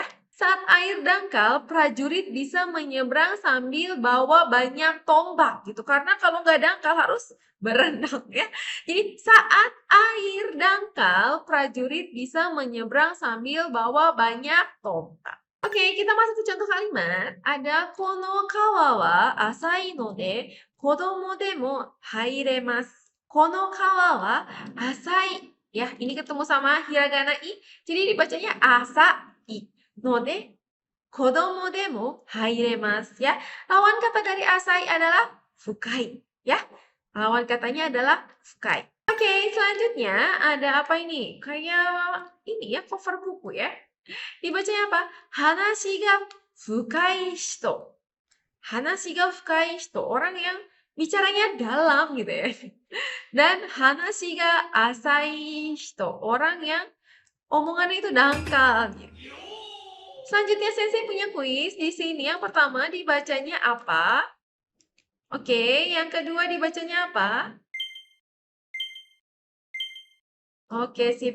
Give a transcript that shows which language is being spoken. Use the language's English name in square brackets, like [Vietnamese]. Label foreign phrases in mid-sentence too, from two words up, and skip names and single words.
[Indonesian] Saat air dangkal, prajurit bisa menyeberang sambil bawa banyak tombak gitu. Karena kalau nggak dangkal harus berenang ya. Jadi saat air dangkal, prajurit bisa menyeberang sambil bawa banyak tombak. Oke, kita masuk ke contoh kalimat. [Japanese] Ada この川は浅いので子供でも入れます. この川は浅い. [Indonesian] Ya, ini ketemu sama hiragana i. Jadi dibacanya [Japanese] 浅いので子供でも入れます ya. [Indonesian] Lawan kata dari asai adalah fukai ya. Lawan katanya adalah fukai. Oke, selanjutnya ada apa ini? Kayak ini ya, cover buku ya. Dibacanya apa? [Japanese] 話が深い人. 話が深い人. [Indonesian] Orang yang bicaranya dalam gitu ya. [Japanese] Dan 話が浅い人. [Indonesian] Orang yang omongannya itu dangkal gitu. Selanjutnya Sensei punya kuis. Di sini yang pertama dibacanya apa? Oke, yang kedua dibacanya apa? Oke, sip.